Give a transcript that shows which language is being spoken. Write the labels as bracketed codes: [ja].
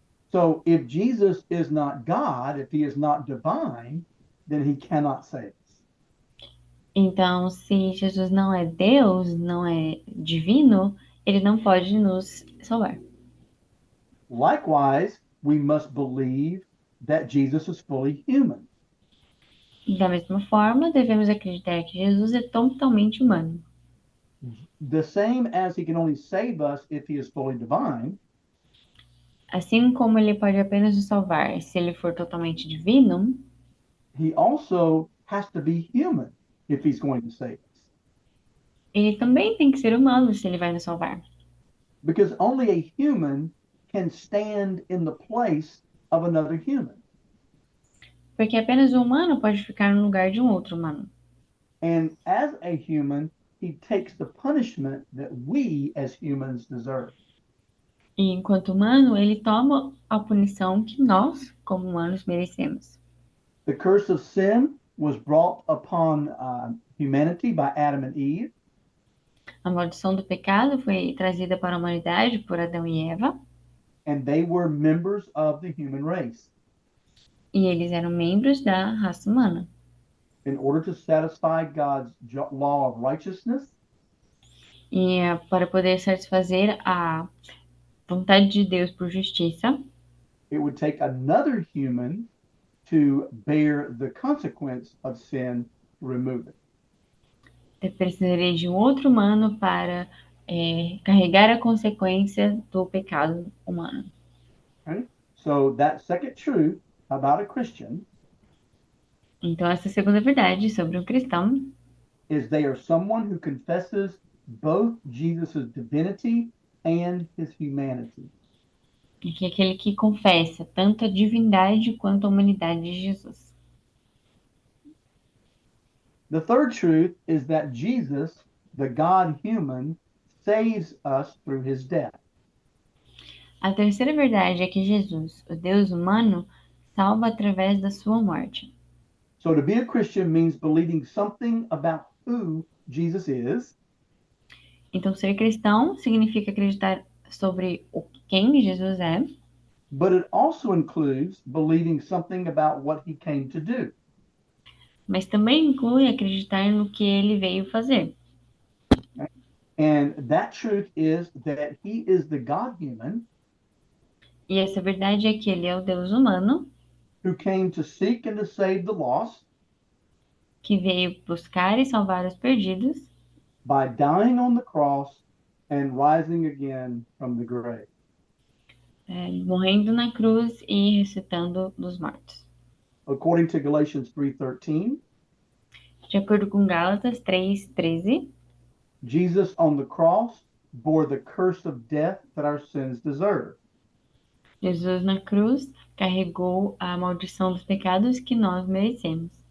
[en] So if Jesus is not God, if he is not divine, then he cannot save us. [pt] Então, se Jesus não é Deus, não é divino, ele não pode nos salvar. [en] Likewise, we must believe that Jesus is fully human. [pt] Da mesma forma, devemos acreditar que Jesus é totalmente humano. [en] The same as he can only save us if he is fully divine, [pt] Assim como ele pode apenas nos salvar se ele for totalmente divino, [en] he also has to be human if he's going to save us. [pt] ele também tem que ser humano se ele vai nos salvar. [en] Because only a human can stand in the place of another human. [pt] Porque apenas um humano pode ficar no lugar de um outro humano. [en] And as a human, he takes the punishment that we as humans deserve. [pt] E enquanto humano, ele toma a punição que nós, como humanos, merecemos. [en] The curse of sin was brought upon humanity by Adam and Eve. [pt] A maldição do pecado foi trazida para a humanidade por Adão e Eva, [en] And they were members of the human race. [pt] e eles eram membros da raça humana. [en] In order to satisfy God's law of righteousness, [pt] E para poder satisfazer a vontade de Deus por justiça, [en] it would take another human to bear the consequence of sin to remove it. [pt] precisaria de um outro humano para carregar a consequência do pecado humano. [en] Right? So that second truth about a Christian [pt] Então, essa segunda verdade sobre um cristão [en] is they are someone who confesses both Jesus' divinity and his humanity. [pt] é que é aquele que confessa tanto a divindade quanto a humanidade de Jesus. [en] The third truth is that Jesus, the God human, saves us through his death. [pt] A terceira verdade é que Jesus, o Deus humano, salva através da sua morte. [en] So to be a Christian means believing something about who Jesus is, [pt] Então, ser cristão significa acreditar sobre quem Jesus é, [en] but it also includes believing something about what he came to do. [pt] mas também inclui acreditar no que ele veio fazer. [en] And that truth is that he is the God human [pt] E essa verdade é que ele é o Deus humano [en] who came to seek and to save the lost [pt] que veio buscar e salvar os perdidos [en] by dying on the cross and rising again from the grave. [pt] morrendo na cruz e ressuscitando dos mortos. [en] According to Galatians 3:13, [pt] De acordo com Gálatas 3:13, [en] Jesus on the cross bore the curse of death that our sins deserve. [pt] Jesus na cruz carregou a maldição dos pecados que nós merecemos.